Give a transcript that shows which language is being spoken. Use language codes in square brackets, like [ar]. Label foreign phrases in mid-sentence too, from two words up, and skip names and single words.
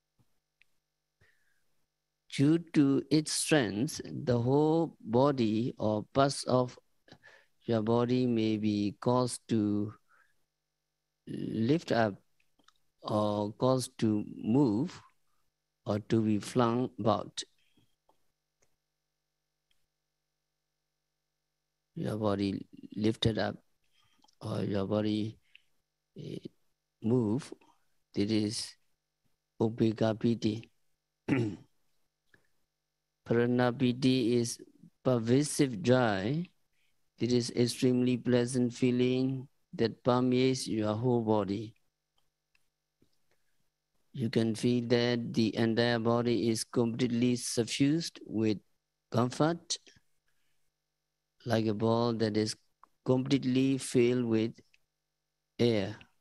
[en] Due to its strength, the whole body or parts of your body may be caused to lift up or caused to move or to be flung about. Your body lifted up or your body move. This is [pi] Ubeka piti. Prana piti [en] is pervasive joy. It is extremely pleasant feeling that permeates your whole body. You can feel that the entire body is completely suffused with comfort, like a ball that is completely filled with air.